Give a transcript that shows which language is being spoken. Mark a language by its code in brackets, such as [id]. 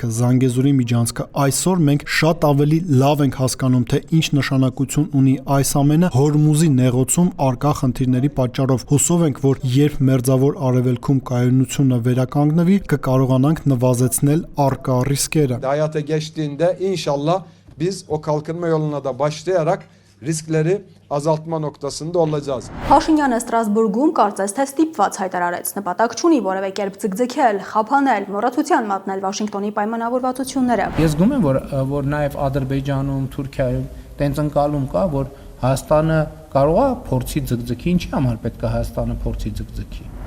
[hy] Զանգեզուրի միջանցքը այսօր մենք շատ ավելի լավ ենք հասկանում, թե ինչ նշանակություն ունի այս ամենը Հորմուզի նեղոցում արկա խնդիրների պատճառով։ Հուսով ենք, որ երբ մերձավոր արևելքում կայունությունը վերականգնվի, կկարողանանք նվազեցնել արկա ռիսկերը։ [tr] Hayata geçtiğinde inşallah biz o kalkınma yoluna da başlayarak riskleri azaltma noktasında olacağız. [hy] Փաշինյանը Ստրասբուրգում կարծես թե ստիպված հայտարարեց, նպատակ չունի որևէ կերպ ձգձգել, խափանել, մոռացության մատնել Վաշինգտոնի պայմանավորվածությունները։ Ես զգում եմ, որ նաև Ադրբեջանում, Թուրքիայում տենց ընկալում կա, որ Հայաստանը կարող է փորձի ձգձգի, ինչի համար պետք է Հայաստանը փորձի ձգձգի։